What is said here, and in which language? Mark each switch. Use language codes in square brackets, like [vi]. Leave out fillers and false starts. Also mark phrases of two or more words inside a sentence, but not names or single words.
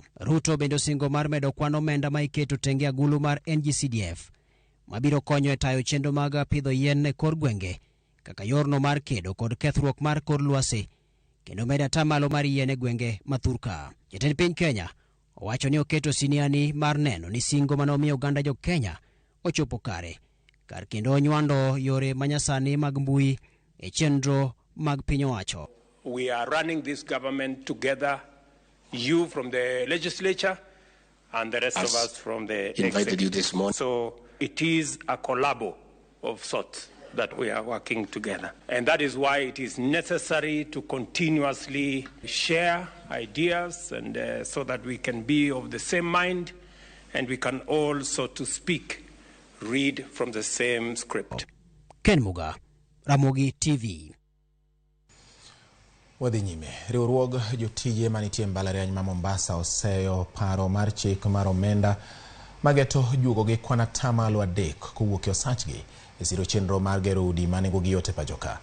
[luo] Ruto bende osingo mar medo kwan omenda ma iketo tenge agulu mar NGCDF mabiro konyo e tayo chenro mag pidho yien e kor gwenge kaka yorno mar kedo kod kethruok mar kor lwasi kendo medo atamalo mar yien e gwenge mathurka. Jatend piny Kenya owacho ni oketo siniani mar neno ni singo manomiyo oganda jo Kenya ochopo kare kar kendo onywando yore manyasani mag mbui e chenro mag piny owacho. [en] We are running this government together, you from the legislature and the rest of us from the invited you this morning. So it is a collabo of sorts that we are working together. And that is why it is necessary to continuously share ideas and so that we can be of the same mind and we can all, so to speak, read from the same script. Ken Muga, Ramogi TV. [luo] Wadhi nyime. Riwruog jotije manitie mbalariany ma Mombasa oseyo paro mar chik mar omenda mageto jugo gi kwana tamalo 3 kowuok e osachgi e siro chenro mar gero udi manengogi yote pajoka.